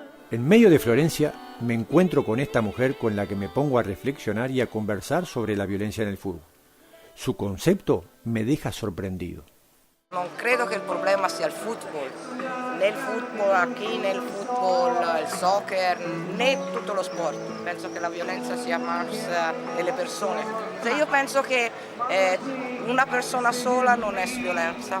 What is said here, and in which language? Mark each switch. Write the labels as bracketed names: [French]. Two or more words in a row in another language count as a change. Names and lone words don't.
[Spanish] En medio de Florencia me encuentro con esta mujer con la que me pongo a reflexionar y a conversar sobre la violencia en el fútbol. Su concepto me deja sorprendido. [Italian] Non credo che il problema sia il football, né il football qui, né il football, il soccer, né tutto lo sport. Penso che la violenza sia más nelle persone. Io penso che una persona sola non è violenza.